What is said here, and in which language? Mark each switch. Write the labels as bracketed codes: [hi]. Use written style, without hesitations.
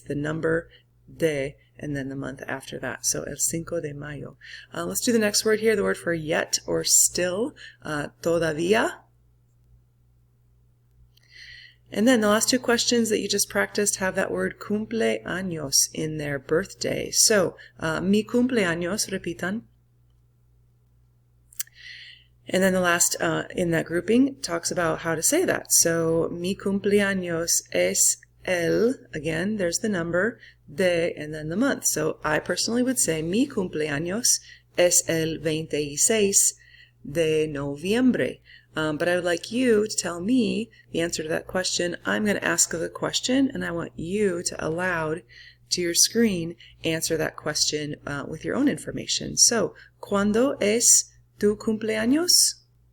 [en] The number de and then the month after that. So [es] el 5 de mayo. [en] Let's do the next word here, the word for yet or still, todavía. And then the last two questions that you just practiced have that word cumpleaños in their birthday. [es] So, mi cumpleaños, repitan. [en] And then the last in that grouping talks about how to say that. So, [es] mi cumpleaños es el, [en] again, there's the number, de, and then the month. So I personally would say [es] mi cumpleaños es el 26 de noviembre. [en] But I would like you to tell me the answer to that question. I'm going to ask the question, and I want you to aloud to your screen answer that question with your own information. [es] So, ¿cuándo es tu cumpleaños?